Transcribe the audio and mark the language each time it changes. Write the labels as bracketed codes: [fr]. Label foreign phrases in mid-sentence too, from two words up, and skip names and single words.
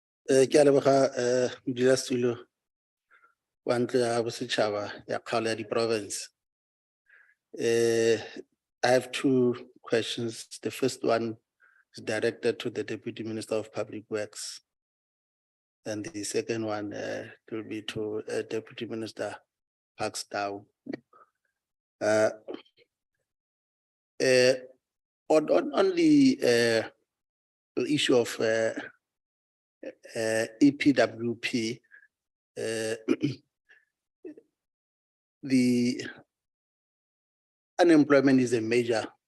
[nso] Ke a leboga modulasetulo wa ntlo ya bosetšhaba ya kgaolo ya di-province. [en] I have two questions. The first one is directed to the Deputy Minister of Public Works. And the second one will be to Deputy Minister Parks Down. On the issue of EPWP, the unemployment is a major